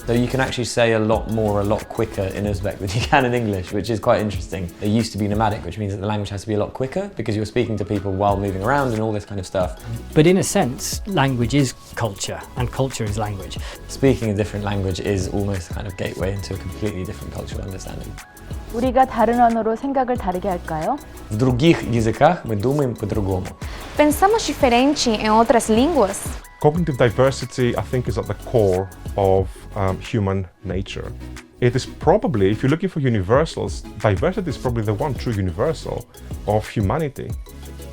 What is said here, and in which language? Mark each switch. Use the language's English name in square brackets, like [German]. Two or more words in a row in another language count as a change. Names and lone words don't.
[English] So you can actually say a lot more, a lot quicker in Uzbek than you can in English, which is quite interesting. It used to be nomadic, which means that the language has to be a lot quicker because you're speaking to people while moving around and all this kind of stuff. But in a sense, language is culture, and culture is language. Speaking a different language is almost a kind of gateway into a completely different cultural understanding. [Korean] 우리가 다른 언어로 생각을 다르게 할까요? [Russian] В других языках мы думаем по-другому. [Portuguese] Pensamos diferente em outras línguas? [English] Cognitive diversity, I think, is at the core of human nature. It is probably, if you're looking for universals, diversity is probably the one true universal of humanity.